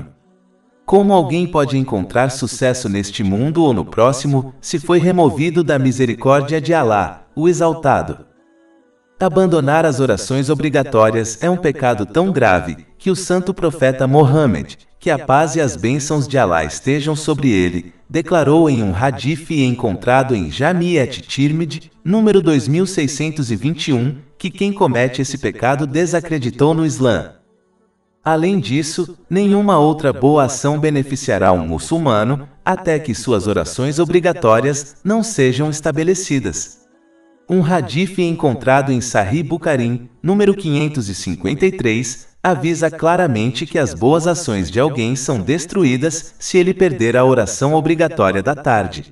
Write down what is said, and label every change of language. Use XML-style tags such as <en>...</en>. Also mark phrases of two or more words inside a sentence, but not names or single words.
<pt>Como alguém pode encontrar sucesso neste mundo ou no próximo, se foi removido da misericórdia de Alá, o Exaltado? Abandonar as orações obrigatórias é um pecado tão grave que o santo profeta Mohammed, que a paz e as bênçãos de Alá estejam sobre ele, declarou em um hadith encontrado em Jami' at-Tirmidhi, número 2621, que quem comete esse pecado desacreditou no Islã. Além disso, nenhuma outra boa ação beneficiará um muçulmano, até que suas orações obrigatórias não sejam estabelecidas. Um hadith encontrado em Sahih Bukhari, número 553, avisa claramente que as boas ações de alguém são destruídas se ele perder a oração obrigatória da tarde.</pt>